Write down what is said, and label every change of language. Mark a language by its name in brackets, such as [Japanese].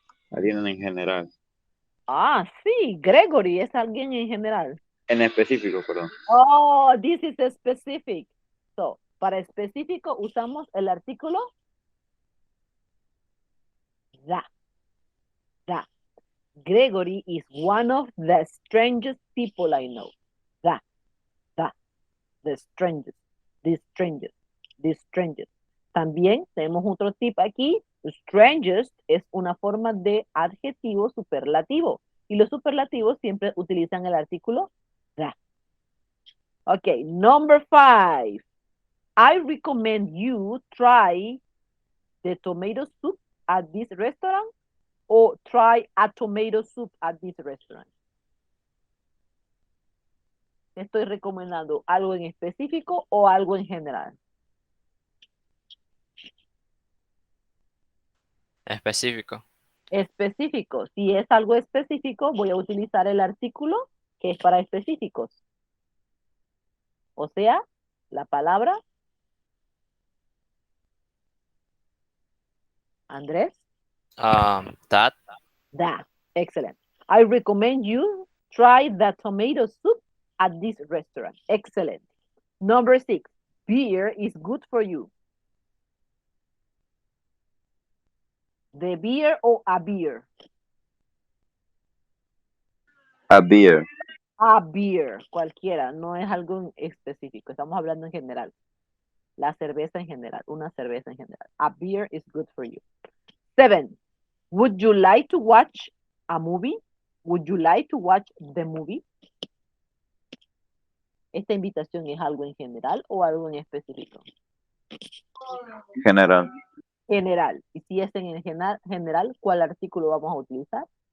[Spanish] Alguien en general. Ah, sí, Gregory es alguien en general. En específico, perdón. [English] Oh, this is a specific. [Spanish] So, para específico usamos el artículo [English] the. Gregory is one of the strangest people I know. The strangest, the strangest. [Spanish] También tenemos otro tip aquí. [English] Strangest [Spanish] es una forma de adjetivo superlativo. Y los superlativos siempre utilizan el artículo the. Okay, number 5. I recommend you try the tomato soup at this restaurant or try a tomato soup at this restaurant. Estoy recomendando algo en específico o algo en general. Específico. Específico. Si es algo específico, voy a utilizar el artículo que es para específicos. O sea, la palabra Andrés. [English] That. That. Excellent. I recommend you try the tomato soup at this restaurant. Excellent. Number 6. Beer is good for you. The beer or a beer? A beer. A beer, [Spanish] cualquiera, no es algo específico, estamos hablando en general. La cerveza en general, una cerveza en general. [English] A beer is good for you. 7. Would you like to watch a movie? Would you like to watch the movie? [Spanish] ¿Esta invitación es algo en general o algo en específico? General. General. Y si es en general, ¿cuál artículo vamos a utilizar?